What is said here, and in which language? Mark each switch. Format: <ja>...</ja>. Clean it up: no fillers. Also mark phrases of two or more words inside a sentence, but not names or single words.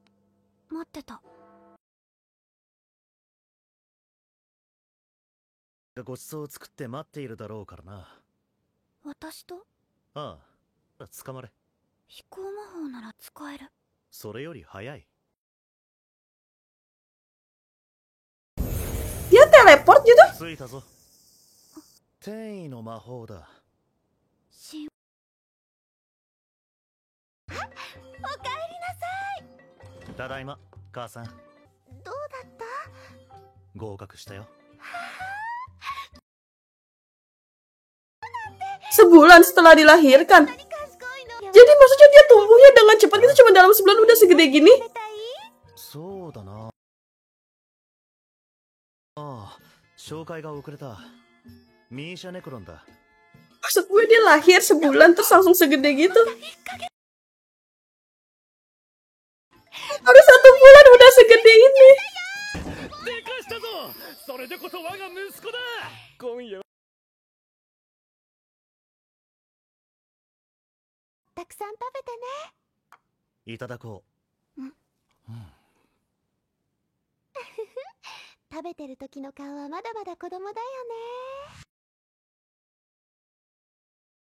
<ja>待ってた。ごちそうを作って待っているだろうからな。私と？ああ、捕まれ。飛行魔法なら使える。それより早い。</ja> <id>Dia teleport gitu?</id> <ja>着いたぞ。転移の魔法だ。しおかえりなさい。ただいま、母さん。どうだった？合格したよ。</ja> <id>Sebulan setelah dilahirkan. Jadi maksudnya dia tumbuhnya dengan cepat itu cuma dalam sebulan udah segede gini?</id> <ja>そうだな。ああ、紹介が遅れた。ミーシャネクロンだ。</ja> <id>Maksud gue dia lahir sebulan terus langsung segede gitu. Baru 1 bulan udah segede ini.</id> <ja>でかしたぞ。それでこそ我が息子だ。今夜たくさん食べてね。いただこう。食べてる時の顔はまだまだ子供だよね。</ja>